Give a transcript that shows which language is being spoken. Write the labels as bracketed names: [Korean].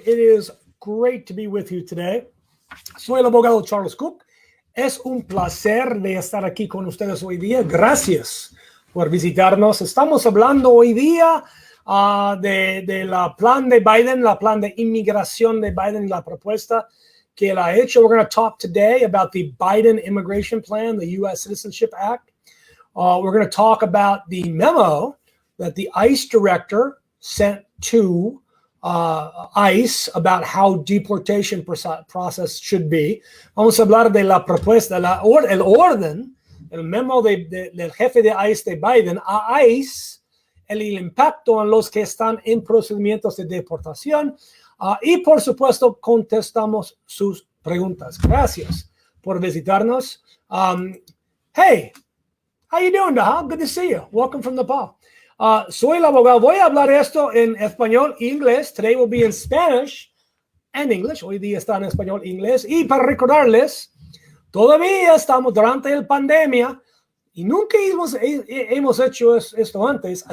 [English] It is great to be with you today. [Spanish] Soy el abogado Charles Cook. Es un placer de estar aquí con ustedes hoy día. Gracias por visitarnos. Estamos hablando hoy día de la plan de Biden, la plan de inmigración de Biden, la propuesta que él ha hecho. [English] We're going to talk today about the Biden immigration plan, the U.S. Citizenship Act. We're going to talk about the memo that the ICE director sent to ICE about how deportation process should be. [Spanish] Vamos a hablar de la propuesta, el orden, el memo del jefe de ICE de Biden a ICE, el impacto en los que están en procedimientos de deportación y, por supuesto, contestamos sus preguntas. Gracias por visitarnos. [English] Hey, how you doing, Daha? Good to see you. Welcome from Nepal. [Spanish] Soy el abogado. Voy a hablar esto en español e inglés. [English] Today will be in Spanish and English. [Spanish] Hoy día está en español e inglés. Y para recordarles, todavía estamos durante la pandemia y nunca hemos hecho esto antes.